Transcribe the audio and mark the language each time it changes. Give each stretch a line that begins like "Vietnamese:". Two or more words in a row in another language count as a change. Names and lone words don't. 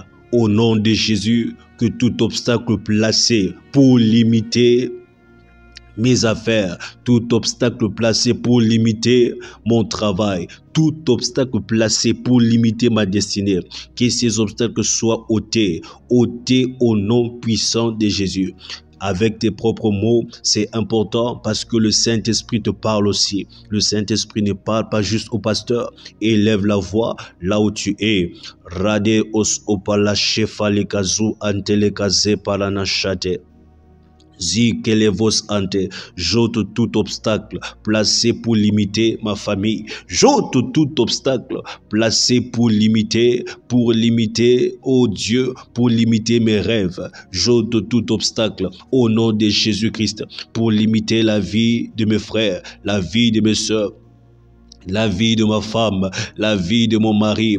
French: Au nom de Jésus, que tout obstacle placé pour limiter mes affaires, tout obstacle placé pour limiter mon travail, tout obstacle placé pour limiter ma destinée, que ces obstacles soient ôtés au nom puissant de Jésus. Avec tes propres mots, c'est important parce que le Saint-Esprit te parle aussi. Le Saint-Esprit ne parle pas juste au pasteur. Élève la voix là où tu es. Rade os opala shefa lekazu antelekaze paranachate. J'ôte tout obstacle placé pour limiter ma famille. J'ôte tout obstacle placé pour limiter, oh Dieu, pour limiter mes rêves. J'ôte tout obstacle au nom de Jésus-Christ pour limiter la vie de mes frères, la vie de mes soeurs, la vie de ma femme, la vie de mon mari.